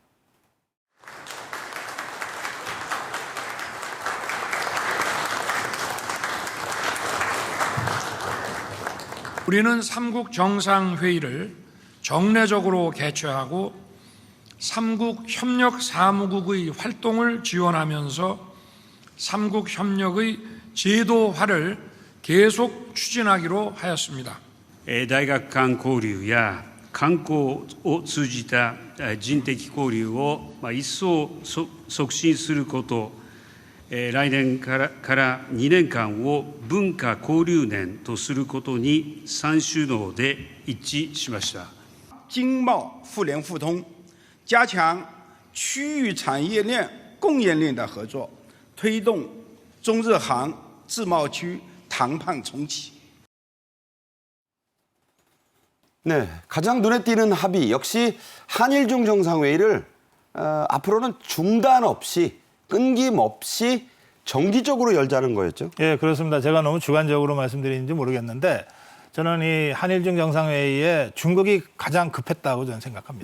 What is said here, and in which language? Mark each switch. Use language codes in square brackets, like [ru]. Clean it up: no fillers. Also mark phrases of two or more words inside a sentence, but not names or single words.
[ko] 우리는 삼국 정상회의를 정례적으로 개최하고 삼국 협력 사무국의 활동을 지원하면서 삼국 협력의 제도화를 계속 추진하기로 하였습니다. [ja] 大学間交流や観光を通じた人的交流を一層促進すること、来年から2年間を文化交流年とすることに3首脳で一致しました。 [zh] 经贸互联互通，加强区域产业链、供应链的合作，推动中日韩自贸区谈判重启。 [ko] 네, 가장 눈에 띄는 합의 역시 한일중 정상회의를 앞으로는 중단 없이 끊김없이 정기적으로 열자는 거였죠. 예, 그렇습니다. 제가 너무 주관적으로 말씀드리는지 모르겠는데 저는 이 한일중 정상회의에 중국이 가장 급했다고 저는 생각합니다.